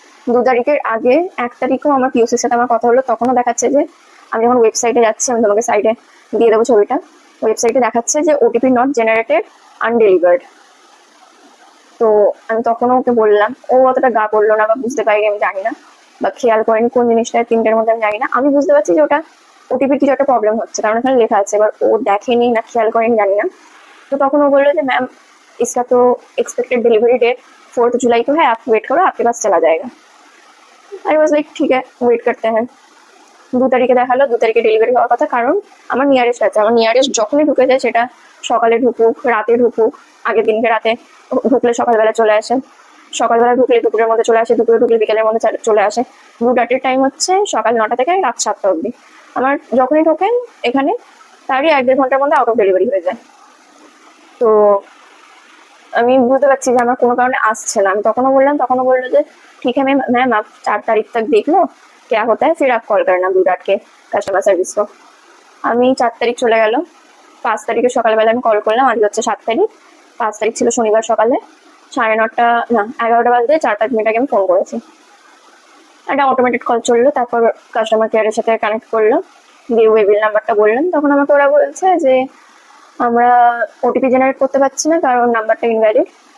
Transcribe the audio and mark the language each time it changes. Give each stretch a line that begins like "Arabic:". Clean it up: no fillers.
Bangla: 2 তারিখের আগে 1 তারিখেও আমার পিওসির সাথে আমার কথা হলো, তখনও দেখাচ্ছে যে, আমি যখন ওয়েবসাইটে যাচ্ছি, আমি তোমাকে সাইডে দিয়ে দেবো ছবিটা, ওয়েবসাইটে দেখাচ্ছে যে ওটিপি নট জেনারেটেড, আনডেলিভার্ড। তো আমি তখনও ওকে বললাম, ও অতটা গা পড়লো না, বা বুঝতে পারিনি, আমি জানি না, বা খেয়াল করেনি কোন জিনিসটা 3টের মধ্যে, আমি জানি না। আমি বুঝতে পারছি যে ওটা ওটিপির কিছু একটা প্রবলেম হচ্ছে, কারণ এখানে লেখা আছে, এবার ও দেখেনি না খেয়াল করেনি জানি না। তো তখন ও বললো যে
Hindi: मैम इसका तो एक्सपेक्टेड डिलीवरी डेट 4 जुलाई को है, आप वेट करो, आपके पास चला जाएगा।
English: I was like
Hindi: ठीक है,
Bangla: ওয়েট করতে
Hindi: हैं।
Bangla: 2 তারিখে দেখালো, 2 তারিখে ডেলিভারি হওয়ার কথা, কারণ আমার নিয়ারেস্ট আছে। আমার নিয়ারেস্ট যখনই ঢুকে যায়, সেটা সকালে ঢুকুক, রাতে ঢুকুক, আগের দিনকে রাতে ঢুকলে সকালবেলা চলে আসে, সকালবেলা ঢুকলে দুপুরের মধ্যে চলে আসে, দুপুরে ঢুকলে বিকেলের মধ্যে চলে আসে। ব্লু ডার্টের টাইম হচ্ছে সকাল 9টা থেকে রাত 7টা অবধি। আমার যখনই ঢোকেন এখানে, তারই 1-1.5 ঘন্টার মধ্যে আউট অফ ডেলিভারি হয়ে যায়। তো আমি বুঝতে পারছি যে আমার কোনো কারণে আসছে না। আমি তখনও বললো যে ঠিক
Hindi: है मैम आप 4 तारीख तक देख लो क्या होता है, फिर आप कॉल करना ब्लू डार्ट के
Bangla: কাস্টমার সার্ভিস को। আমি 4 তারিখ চলে গেল, 5 তারিখে সকালবেলা আমি কল করলাম, আজ হচ্ছে 7 তারিখ, 5 তারিখ ছিল শনিবার সকালে 9:30 না 11টা বাজে 4-5 মিনিট আগে আমি ফোন করেছি। একটা অটোমেটেড কল চললো, তারপর কাস্টমার কেয়ারের সাথে কানেক্ট করলো, দিয়ে ওয়েবিল নাম্বারটা বললাম, তখন আমাকে ওরা বলছে যে আমরা ওটিপি জেনারেট করতে পারছি না, কারণ নাম্বারটা ইনভ্যালিড।